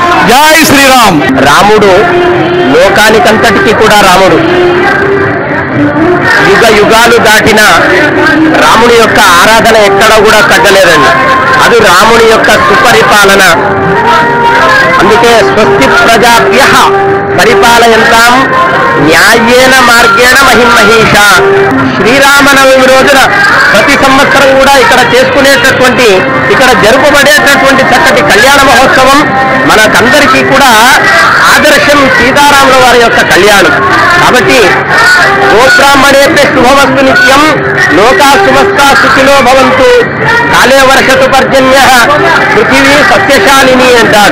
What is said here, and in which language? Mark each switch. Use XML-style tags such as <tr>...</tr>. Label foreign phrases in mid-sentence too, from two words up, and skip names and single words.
<te>జై శ్రీరామ్. రాముడు లోకానికంతటికీ కూడా రాముడు. యుగ యుగాలు దాటిన రాముని యొక్క ఆరాధన ఎక్కడ కూడా తగ్గలేదండి. అది రాముని యొక్క సుపరిపాలన. అందుకే</te> <sa>స్వస్తి ప్రజాభ్య పరిపాలయంతాం న్యాయేన మార్గేణ మహిమహీష.</sa> <te>శ్రీరామనవమి రోజున ప్రతి సంవత్సరం కూడా ఇక్కడ చేసుకునేటటువంటి, ఇక్కడ జరుపబడేటటువంటి చక్కటి కళ్యాణ మహోత్సవం మనకందరికీ కూడా ఆదర్శం సీతారాముల వారి యొక్క కళ్యాణం.</te> <sa>కాబట్టి గోబ్రాహ్మణేభ్య శుభమస్తు నిత్యం, లోకా సుమస్తా సుఖినో భవంతు, కాలే వర్షతు పర్జన్య, పృథివీ సస్యశాలిని అంటారు.</sa>